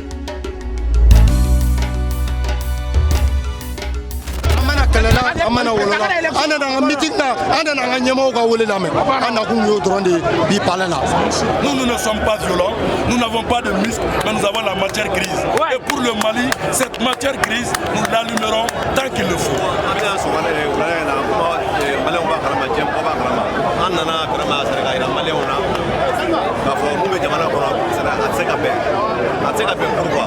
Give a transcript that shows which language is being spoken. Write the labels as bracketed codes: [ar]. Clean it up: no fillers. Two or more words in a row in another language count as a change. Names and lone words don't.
[bm] Amana an nana an ka meeting na an nana an ka ɲɛmɔgɔw ka wele lamɛn an nakun y'o dɔrɔn de bi palais la. [fr] Nous ne sommes pas violents, nous n'avons pas de muscles, mais nous avons la matière grise. Et pour le Mali, cette matière grise, nous l'allumerons tant qu'il le faut. Pourquoi?